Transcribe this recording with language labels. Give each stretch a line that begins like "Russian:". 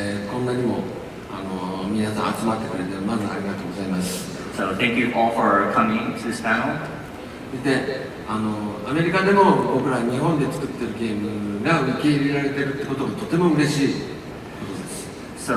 Japanese: こんなにも皆さん集まってくれてまずありがとうございます。
English: So thank you all for coming to this panel.
Japanese: で、アメリカでも僕ら日本で作ってるゲームが受け入れられてるってことがとても嬉しいことです。